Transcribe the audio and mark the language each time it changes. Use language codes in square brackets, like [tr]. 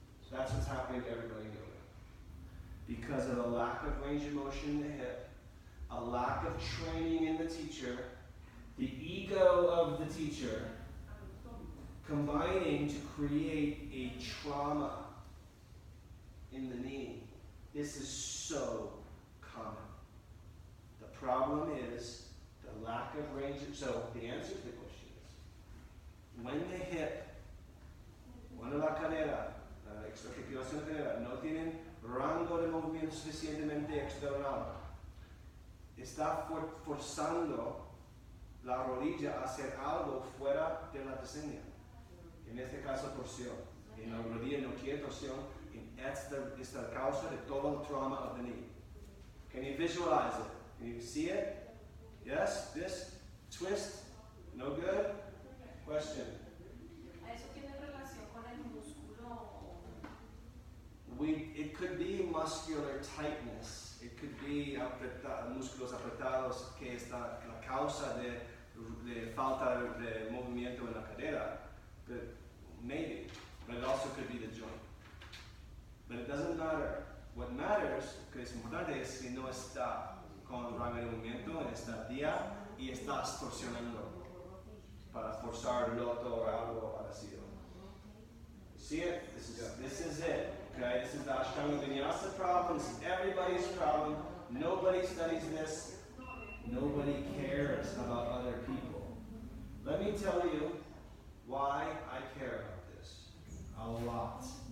[en] That's what's happening to everybody in yoga. Because of a lack of range of motion in the hip, a lack of training in the teacher, the ego of the teacher, combining to create a trauma in the knee. This is so common. The problem is the lack of range. So the answer to the question is, when the hip, [es] cuando la cadera, la articulación cadera, no tienen rango de movimiento suficientemente external, está forzando la rodilla a hacer algo fuera de la diseña. En este caso, torsión. En la rodilla no quiere torsión. Esta es la causa de todo el trauma [en] of the knee. Can you visualize it? Can you see it? Yes? This twist? No good? Question. [es] ¿Eso tiene relación con el músculo? [en] It could be muscular tightness. It could be [es] músculos apretados, que es la causa de falta de movimiento en la cadera. [en] But maybe. But it also could be the joint. But it doesn't matter. What matters, [es] que es importante, es que no está con rango de movimiento en esta día y estás torsionando para forzar el otro o algo parecido. [en] See it? This is it. Okay? This is the Ashtanga Vinyasa problem. This is everybody's problem. Nobody studies this. Nobody cares about other people. Let me tell you why I care about this. A lot.